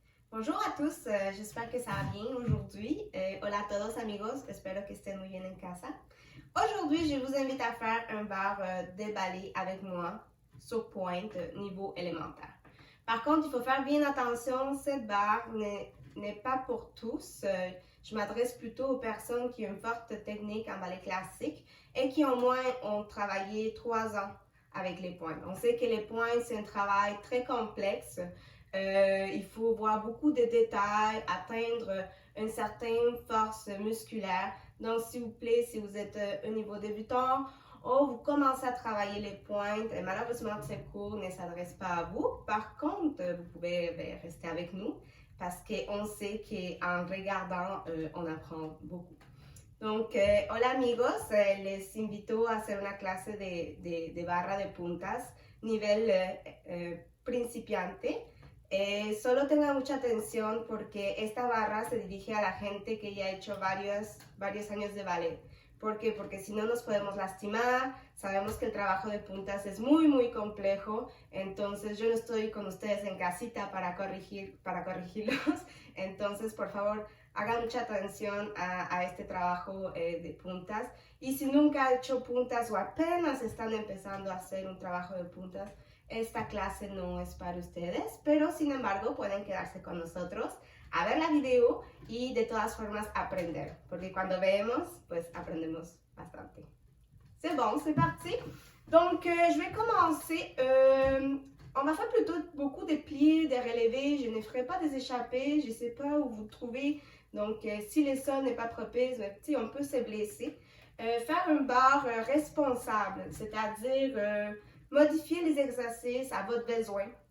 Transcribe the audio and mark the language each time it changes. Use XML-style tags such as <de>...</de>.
<fr>Bonjour a tous, j'espère que ça va bien aujourd'hui.</fr> <es>Hola a todos amigos, espero que estén muy bien en casa.</es> <fr>Aujourd'hui, je vous invite à faire un bar déballé avec moi sur pointe niveau élémentaire. Par contre, il faut faire bien attention, cette barre n'est pas pour tous. Je m'adresse plutôt aux personnes qui ont une forte technique en ballet classique et qui au moins ont travaillé 3 ans avec les pointes. On sait que les pointes, c'est un travail très complexe. Il faut voir beaucoup de détails, atteindre une certaine force musculaire. Donc, s'il vous plaît, si vous êtes au niveau débutant ou vous commencez à travailler les pointes, malheureusement, ce cours ne s'adresse pas à vous. Par contre, vous pouvez rester avec nous parce qu'on sait qu'en regardant, on apprend beaucoup.</fr> <es>Donc, hola amigos, les invito a hacer una clase de barra de puntas nivel principiante. Solo tengan mucha atención porque esta barra se dirige a la gente que ya ha hecho varios años de ballet. ¿Por qué? Porque si no nos podemos lastimar, sabemos que el trabajo de puntas es muy complejo, entonces yo no estoy con ustedes en casita para corregirlos, entonces por favor hagan mucha atención a este trabajo de puntas, y si nunca han hecho puntas o apenas están empezando a hacer un trabajo de puntas, esta clase no es para ustedes, pero sin embargo pueden quedarse con nosotros a ver la vidéo y de todas formas aprender, porque cuando vemos, pues aprendemos bastante.</es> <fr>C'est bon, c'est parti. Donc, je vais commencer. On va faire plutôt beaucoup de pliés, de relevés. Je ne ferai pas des échappés. Je ne sais pas où vous trouvez. Donc, si le sol n'est pas propice, on peut se blesser. Faire une barre responsable, c'est-à-dire modifier les exercices à votre besoin.</fr>